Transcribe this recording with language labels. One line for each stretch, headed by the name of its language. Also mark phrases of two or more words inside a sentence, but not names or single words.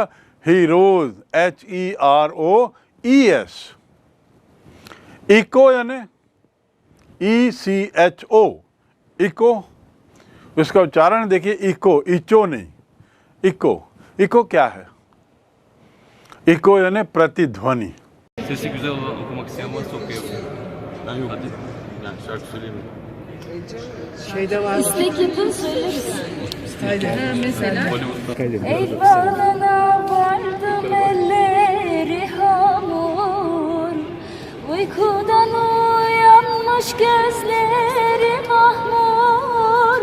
English: हीरोज, HEROES।
Hindi: इको यानी ECHO, इको, इसका उच्चारण देखिए, इको, इचो नहीं, इको। इको क्या है? इको यानी प्रतिध्वनि।
Turkish: Sesi güzel okumak isteyen varsa okuyabilir. Ben yok. Yani şarkı söyleyeyim. Şeyde var. İstek yapın söyleriz. Mesela. Ey bağlana vardım elleri hamur, uykudan uyanmış gözleri mahmur.